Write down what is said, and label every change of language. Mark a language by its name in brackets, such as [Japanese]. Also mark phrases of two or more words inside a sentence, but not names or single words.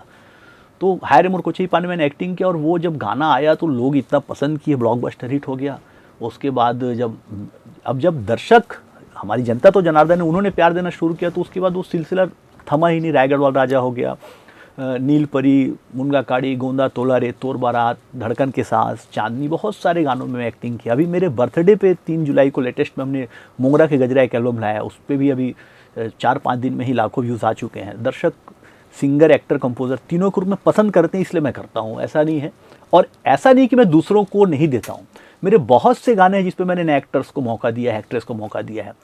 [Hindi] तो हायर मोर कोचई पान में मैंने एक्टिंग किया, और वो जब गाना आया तो लोग इतना पसंद किए, [English] blockbuster hit [Hindi] हो गया। उसके बाद जब दर्शक, हमारी जनता तो जनार्दन है, उन्होंने प्यार देना शुरू किया, तो उसके बाद वो सिलसिला थमा ही नहीं। रायगढ़ वाला राजा हो गया, नील परी, मुनगा काड़ी, गोंदा तोला रे, तोर बारात, धड़कन के सांस, चांदनी, बहुत सारे गानों में एक्टिंग किया। अभी मेरे बर्थडे पे 3 जुलाई को लेटेस्ट में हमने मोंगरा के गजरा एक एल्बम लाया, उस पर भी अभी 4-5 दिन में ही लाखों व्यूज़ आ चुके हैं। दर्शक सिंगर, एक्टर, कंपोजर तीनों के रूप में पसंद करते हैं, इसलिए मैं करता हूँ, ऐसा नहीं है। और ऐसा नहीं कि मैं दूसरों को नहीं देता हूँ, मेरे बहुत से गाने हैं जिस पे मैंने नए एक्टर्स को मौका दिया है, एक्ट्रेस को मौका दिया है।